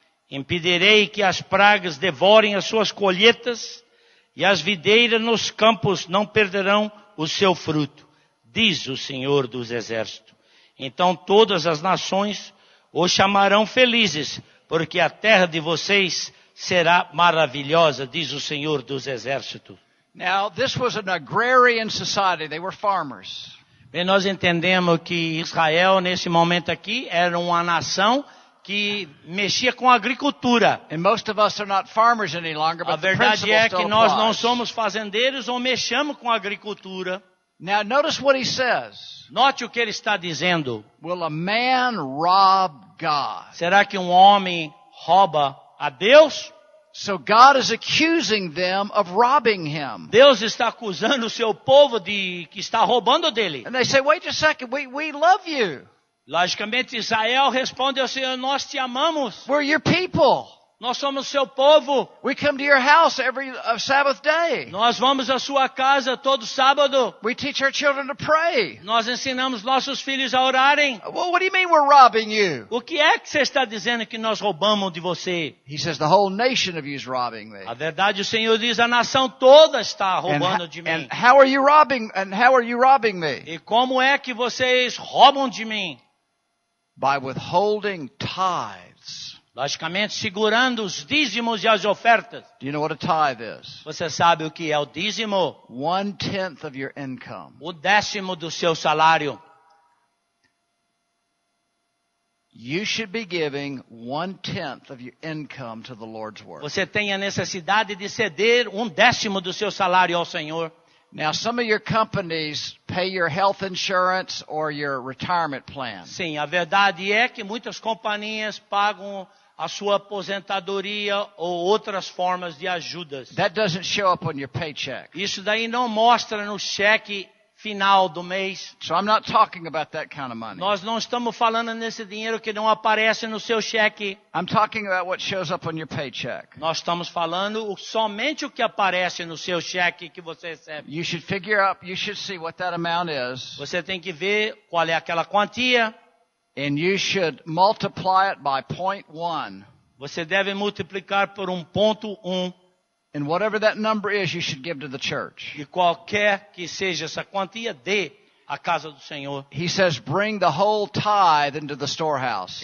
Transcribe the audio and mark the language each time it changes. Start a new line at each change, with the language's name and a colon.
Portuguese: Impedirei que as pragas devorem as suas colheitas e as videiras nos campos não perderão o seu fruto, diz o Senhor dos Exércitos. Então todas as nações os chamarão felizes, porque a terra de vocês será maravilhosa, diz o Senhor dos Exércitos.
English: Now, this was an agrarian society. They were farmers.
Portuguese: Bem, nós entendemos que Israel, nesse momento aqui, era uma nação que mexia com a agricultura.
English: And most of us are not farmers any longer,
Portuguese: A
English: but the
Portuguese: verdade
English: principle
Portuguese: é
English: still
Portuguese: que nós não
English: applies.
Portuguese: somos fazendeiros ou mexemos com a agricultura.
English: Now, notice what he says.
Portuguese: Note o que ele está dizendo.
English: Will a man rob God?
Portuguese: Será que um homem rouba a Deus?
English: So God is accusing them of robbing him.
Portuguese: Deus está acusando o seu povo de que está roubando dele.
English: And they say, wait a second, we love you.
Portuguese: Logicamente, Israel responde ao Senhor, nós te amamos.
English: We're your people.
Portuguese: Nós somos seu povo.
English: We come to your house every Sabbath day.
Portuguese: Nós vamos à sua casa todo sábado.
English: We teach our children to pray.
Portuguese: Nós ensinamos nossos filhos a orarem.
English: Well, what do you mean we're robbing you?
Portuguese: O que é que você está dizendo que nós roubamos de você?
English: He says, the whole nation of you is robbing me.
Portuguese: A verdade, o Senhor diz, a nação toda está roubando de mim.
English: And how are you robbing me?
Portuguese: E como é que vocês roubam de mim?
English: By withholding tithes.
Portuguese: Logicamente, segurando os dízimos e as ofertas.
English: Do you know what a tithe is?
Portuguese: Você sabe o que é o dízimo?
English: 1/10 of your income.
Portuguese: O 10º do seu salário.
English: you should be giving 1/10 of your income to the Lord's work.
Portuguese: Você tem a necessidade de ceder 1/10 do seu salário ao Senhor.
English: Now, some of your companies pay your health insurance or your retirement plan.
Portuguese: Sim, a verdade é que muitas companhias pagam a sua aposentadoria ou outras formas de ajudas.
English: That doesn't show up on your paycheck.
Portuguese: Isso daí não mostra no cheque final do mês.
English: So I'm not talking about that kind of money.
Portuguese: Nós não estamos falando nesse dinheiro que não aparece no seu cheque.
English: I'm talking about what shows up on your paycheck.
Portuguese: Nós estamos falando somente o que aparece no seu cheque que você recebe.
English: You should figure out, you should see what that amount is,
Portuguese: Você tem que ver qual é aquela quantia.
English: and you should multiply it by 0.1.
Portuguese: Você deve multiplicar por 1,1.
English: And whatever that number is, you should give to the church.
Portuguese: E qualquer que seja essa quantia, dê à casa do Senhor.
English: He says, bring the whole tithe into the storehouse.